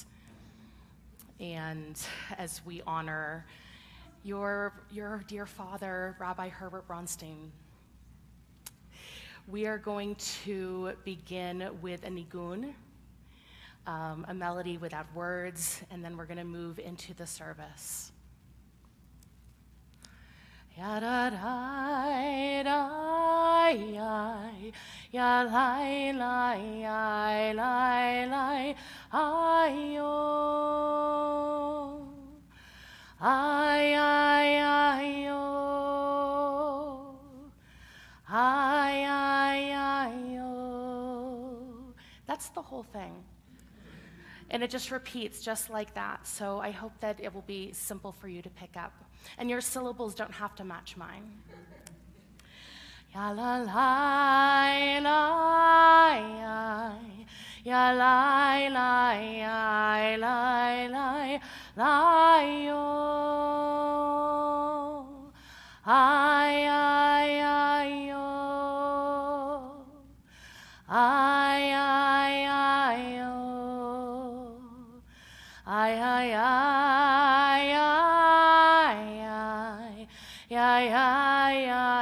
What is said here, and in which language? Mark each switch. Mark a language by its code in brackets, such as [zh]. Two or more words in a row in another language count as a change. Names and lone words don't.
[en] And as we honor your dear father, Rabbi Herbert Bronstein. We are going to begin with a nigun, a melody without words, and then we're going to move into the service. Ya da da da ya lai lai lai lai ay yo ay ay ay yo ay ay ay yo. That's the whole thing. And it just repeats just like that. So I hope that it will be simple for you to pick up. And your syllables don't have to match mine. Ya la la la ya la la la la yo ay ay ay yo ay ay ay yo ay ay ay ay ay ay